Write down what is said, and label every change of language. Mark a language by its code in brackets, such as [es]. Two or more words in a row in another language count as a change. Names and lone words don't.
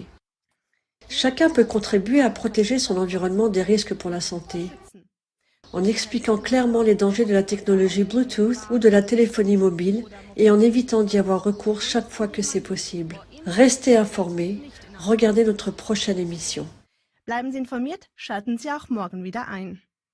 [fr] Chacun peut contribuer à protéger son environnement des risques pour la santé, en expliquant clairement les dangers de la technologie Bluetooth ou de la téléphonie mobile et en évitant d'y avoir recours chaque fois que c'est possible. Restez informés, regardez notre prochaine émission. [de] Bleiben Sie informiert, schalten Sie auch morgen wieder ein.